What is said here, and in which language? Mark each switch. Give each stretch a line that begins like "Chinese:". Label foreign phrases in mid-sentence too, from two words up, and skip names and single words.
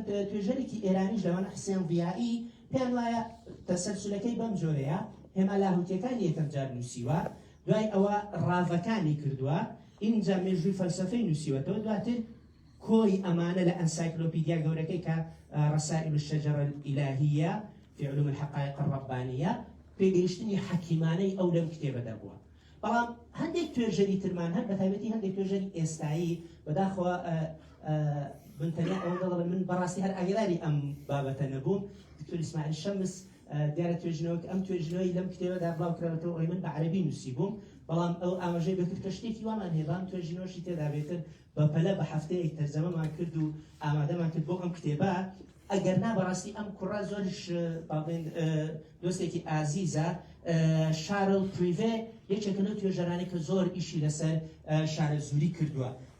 Central Kurdish: توێژەرێکی ئێرانیش لەوانە حسێن ڤیایی پێیان وایە تەسەلسولەکەی بەم جۆرەیە هێما لاهوتیەکانی یەکەم جار نووسیوە دوای ئەوە ڕاڤەکانی کردووە اینجا مێژووی فەلسەفەی نووسیوەتەوە دواتر کۆی ئەمانە لە ئەنسایکلۆپیدیا گەورەکەی کە رسائل الشجرة الإلهية في علوم الحقائق الربانية پێگەیشتنی حەکیمانەی ئەو لەم کتێبەدا بووە بەڵام هەندێک توێژەری ترمان هەر بەتایبەتی هەندێک توێژەری ئێستایی بەداخەوە بنتەنیا ئەوە دەڵێ من بەڕاستی هەر ئاگداری ئەم بابەتە نەبووم دکتۆر ئیسماعیل شەمس دیارە توێژنەوە ئەم توێژنەوەی لەم کتێبەدا بڵاو کراوەتەوە ئەوەی من بە عەرەبی نووسی بووم بەڵام ئەو ئاماژەی بەکرد کە شتێکی وامان هەیە بەڵام توێژنەوەشی تێدا بێتر بەپەلە بە هەفتەیەک تەرجەمەمان کرد و ئامادەمان کرد بۆ ئەم کتێبە ئەگەر نا بەڕاستی ئەم کوڕە زۆرش باڵێن دۆستێکی ئازیزە شارل پریڤێ یەکێکە لەو توێژەرانی کە زۆر ئیشی لەسەر شارەزووری کردووە